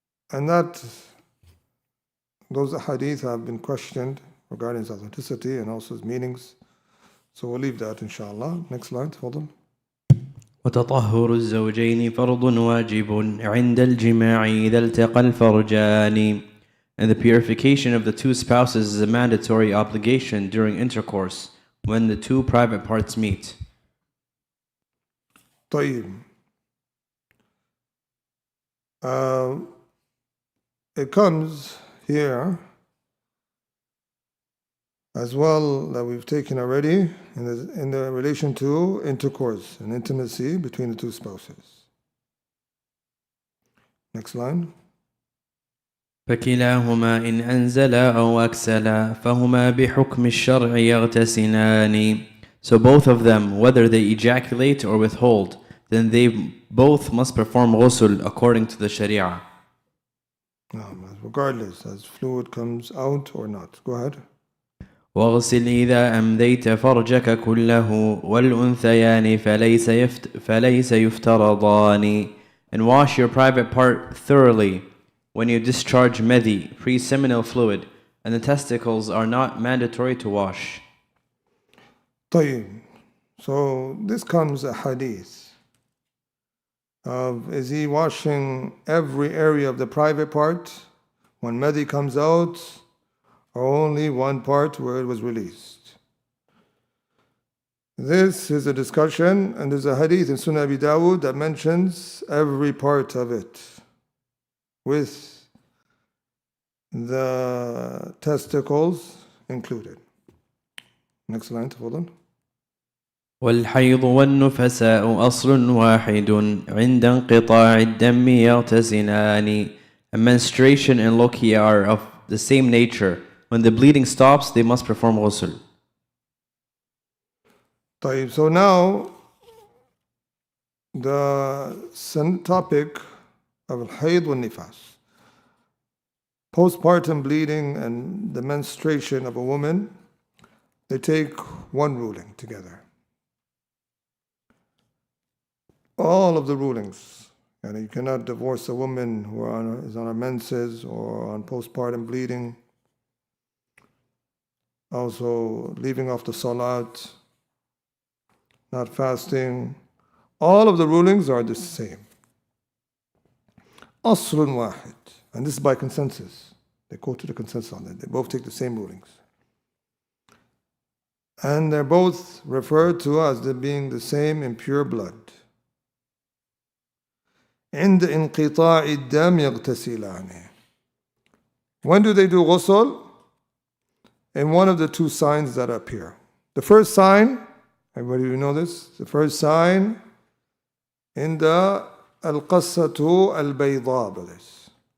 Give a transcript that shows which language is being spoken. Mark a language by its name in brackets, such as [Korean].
[English] And those hadith have been questioned regarding its authenticity and also its meanings. So we'll leave that, inshallah. Next slide, hold on. [Arabic] وتطهر الزوجين فرض واجب عند الجماع إذا التقى الفرجان. [English] And the purification of the two spouses is a mandatory obligation during intercourse when the two private parts meet. [Arabic] طيب. [English] It comes here as well that we've taken already in the relation to intercourse and intimacy between the two spouses. Next line. [Arabic] فكلاهما إن أنزلا أو أكسلا فهما بحكم الشرع يغتسلان. [English] So both of them, whether they ejaculate or withhold, then they both must perform ghusl according to the Sharia. Regardless, as fluid comes out or not. Go ahead. [Arabic] واغسل إذا أمديت فرجك كله والأنثيان فليس يفترضان. [English] And wash your private part thoroughly when you discharge medhi, pre-seminal fluid, and the testicles are not mandatory to wash. [Arabic] طيب. [English] So this comes a hadith of, is he washing every area of the private part when medhi comes out, or only one part where it was released? This is a discussion, and there's a hadith in Sunan Abi Dawud that mentions every part of it, with the testicles included. Next line, hold on. [Arabic] والحيض والنفساء أصل واحد عند انقطاع الدم يغتسلان. [English] And menstruation and lochia are of the same nature. When the bleeding stops, they must perform ghusl. طيب, so now the topic of al-hayd wal-nifas, postpartum bleeding and the menstruation of a woman, they take one ruling together. All of the rulings, and you cannot divorce a woman who is on her menses or on postpartum bleeding. Also, leaving off the salat, not fasting. All of the rulings are the same. Aslun wahid. And this is by consensus. They quoted the consensus on that. They both take the same rulings. And they're both referred to as being the same in pure blood. [Arabic] عند انقطاع الدم يغتسلان. [English] When do they do ghusl? In one of the two signs that appear. The first sign, everybody you know this? The first sign in the al-qassatu al-bayda.